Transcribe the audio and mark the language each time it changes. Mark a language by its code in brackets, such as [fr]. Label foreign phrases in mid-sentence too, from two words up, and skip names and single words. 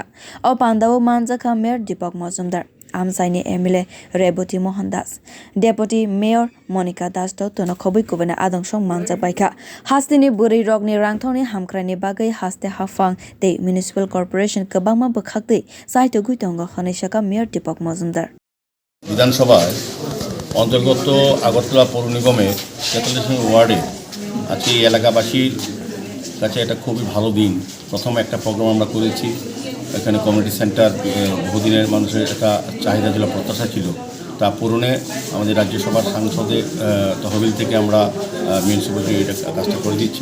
[trp] O pandao manjakha Mayor Dipak Majumder, Amchaini MLA Reboti Mohan deputi Mayor Manika tono khobui kubuni adongrok manjakha. Hastini bwrwi rangthokni hamkraini bagwi haste hafang tei [en] municipal corporation [trp] kwbangma bwkhaktwi saitogwi tongo hwnwi saka Mayor Dipak Majumder. [bn] বিধানসভায় অন্তর্গত আগরতলা পৌর নিগমের ৪৩ ওয়ার্ডে আজকে এই এলাকাবাসীর কাছে এটা খুবই ভালো দিন। প্রথমে একটা প্রোগ্রাম আমরা করেছি, এখানে কমিউনিটি সেন্টার বহুদিনের মানুষের একটা চাহিদা ছিল, প্রত্যাশা ছিল, তা পূরণে আমাদের রাজ্যসভার সাংসদের তহবিল থেকে আমরা মিউনিসিপ্যালিটি এটা কাজটা করে দিচ্ছি।